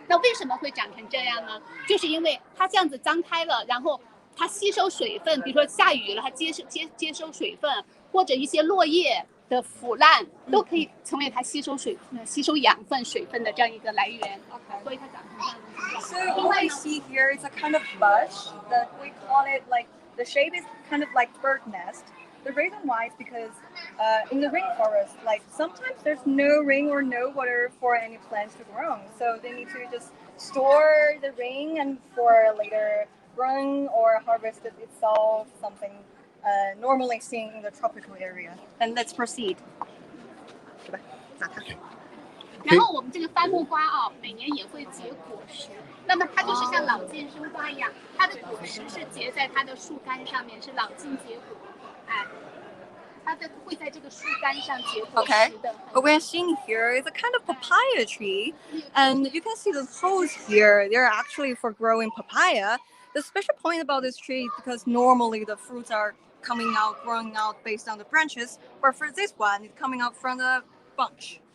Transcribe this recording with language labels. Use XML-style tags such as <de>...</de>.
<zh>那为什么会长成这样呢？就是因为它这样子张开了，然后它吸收水分，比如说下雨了，它接收水分，或者一些落叶的腐烂，都可以成为它吸收养分、水分的这样一个来源。所以它长成这样的。</zh> <en>So what I see here is a kind of bush that we call it like the shape is kind of like bird nest. The reason why is because in the rainforest, like sometimes there's no rain or no water for any plants to grow. So they need to just store the rain and for later growing or harvest it itself, something normally seen in the tropical area. And let's proceed.</en> <zh>然后我们这个番木瓜啊，每年也会结果实。那么它就是像老晋生花一样，它的果实是结在它的树干上面，是老晋结果。哎，它会在这个树干上结果实的。</zh> <en>What we're seeing here is a kind of papaya tree, and you can see the holes here. They're actually for growing papaya. The special point about this tree is because normally the fruits are growing out based on the branches, but for this one, it's coming out from the bunch.</en>